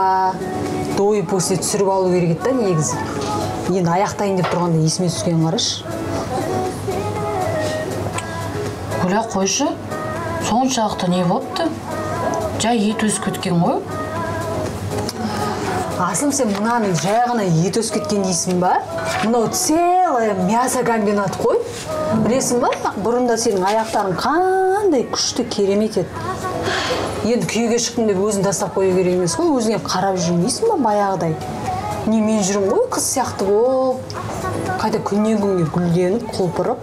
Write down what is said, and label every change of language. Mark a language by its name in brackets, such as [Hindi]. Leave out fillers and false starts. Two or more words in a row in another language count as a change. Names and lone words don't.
[Kazakh] Той после түсіріп алу керек еді, негізі. Енді аяқтайын деп тұрғанда есіме түскен қараш. Гүля, қойшы. Соншалықты не болыпты? Жай ет өсіп кеткен ғой. Асылым, сен мынаның жай ғана ет өсіп кеткен дейсің ба? Мынау [Russian] целая мясо комбинат [Kazakh] қой. Білесің ба? Бұрында сенің аяқтарың қандай күшті, керемет еді. Енді күйеуге шықтың деп өзін тастап қою керек емес қой. Өзіңе қарап жүрмейсің ба баяғыдай? Не мен жүрмін ғой қыз сияқты болып. Қайта күннен күнге гүлденіп, құлпырып.